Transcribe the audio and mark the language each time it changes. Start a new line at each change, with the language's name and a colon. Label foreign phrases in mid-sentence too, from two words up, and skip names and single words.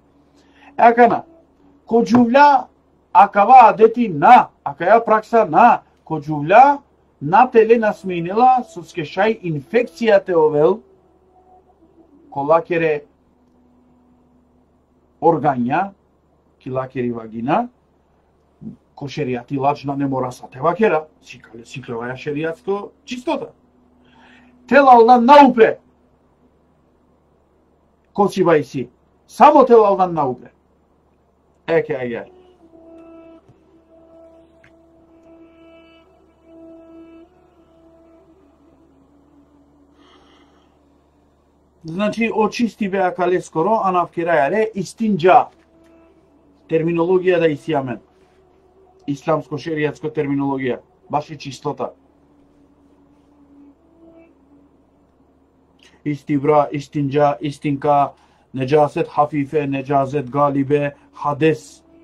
Romany: Акана, коджувля, акава адети на, акаја пракса на, коджувля, на теле насменила, со скешај инфекцијате овел, колакере органја, килакери вагина, ко шеријати лачна
Macedonian: не мора
Romany: сате вакера, сиклеваја
Macedonian: шеријатско чистота.
Romany: Телалдан наупре, косибај си, само телалдан наупре. Еке, аје. Значи, очисти беа кале скоро, а навкирајале истинџа. Терминологија да исијамен.
Macedonian: Исламско шеријатско терминологија. Баш и чистота.
Romany: Истибра, истинџа, истинка, неджасет хафифе, неджасет галибе, хадес.